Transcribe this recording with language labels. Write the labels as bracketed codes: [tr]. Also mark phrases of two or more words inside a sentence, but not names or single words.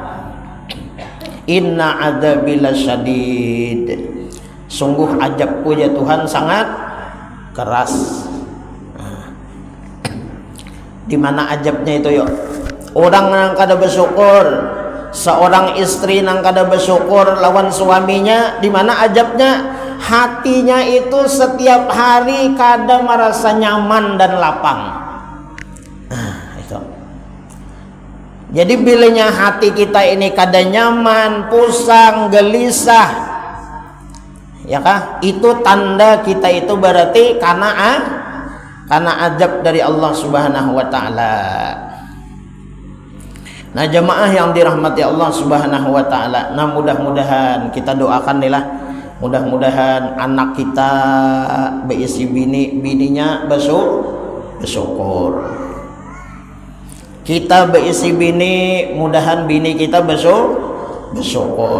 [ar] إن عذابي لشديد, [id] sungguh azabku ya Tuhan sangat keras. Di mana ajabnya itu yuk? Orang yang kada bersyukur, seorang istri yang kada bersyukur lawan suaminya, di mana ajabnya? Hatinya itu setiap hari kada merasa nyaman dan lapang. Itu. Jadi bilanya hati kita ini kada nyaman, pusang, gelisah, ya kah? Itu tanda kita itu berarti karena azab dari Allah [ar] سبحانه وتعالى. [id] Nah, jemaah yang dirahmati Allah [ar] سبحانه وتعالى, [id] nah mudah-mudahan kita doakan nih lah, mudah-mudahan anak kita [bjn] beisi bininya [id] bersyukur. Kita [bjn] beisi bini, [id] mudahan bini kita bersyukur.